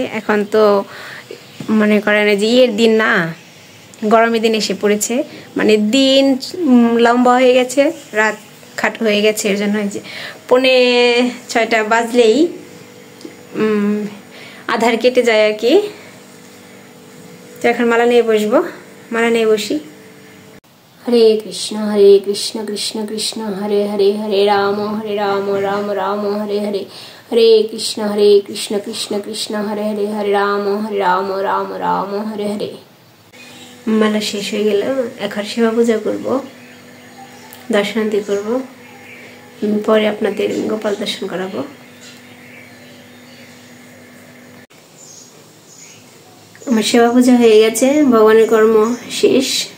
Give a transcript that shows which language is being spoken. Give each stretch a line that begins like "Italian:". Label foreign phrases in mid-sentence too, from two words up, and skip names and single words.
Bangla: এখন তো মনে করেন যে ইয়ের দিন না, গরমের দিন এসে পড়েছে, দিন লম্বা হয়ে গেছে, রাত খাটো হয়ে গেছে। এর জন্য যে 5:45 বাজলেই আধার কেটে যায় আর কি। তো এখন মালা নিয়ে বসবো, মালা নিয়ে বসি।
Sanskrit: हरे कृष्ण कृष्ण कृष्ण हरे हरे, हरे राम राम राम हरे हरे, हरे कृष्ण कृष्ण कृष्ण हरे हरे, हरे राम राम राम हरे हरे।
Maithili: माला शेष हो गेल,
Bangla: এখন সেবা পূজা করব, দর্শনান্তি করব, পরে আপনাদের গোপাল দর্শন করাবো। আমার সেবা পূজা হয়ে গেছে, ভগবানের কর্ম শেষ।